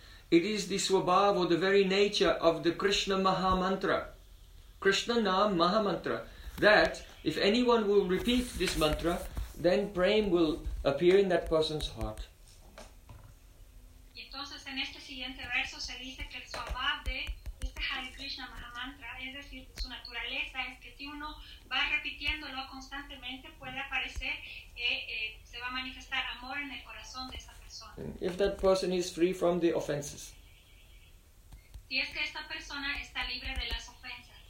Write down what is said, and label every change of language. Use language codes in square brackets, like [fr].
[en] It is the Swabhav, or the very nature of the Krishna Maha Mantra. Krishna Nama Maha Mantra. that if anyone will repeat this mantra, then prem will appear in that person's heart. [es] Entonces, en este siguiente verso se dice que el swabhav de este Hare Krishna Mahamantra, es decir, su naturaleza, es que si uno va repitiéndolo constantemente, puede aparecer, se va a manifestar amor en el corazón de esa persona. [en] If that person is free from the offenses. [es] Si es que esta persona está libre de las ofensas.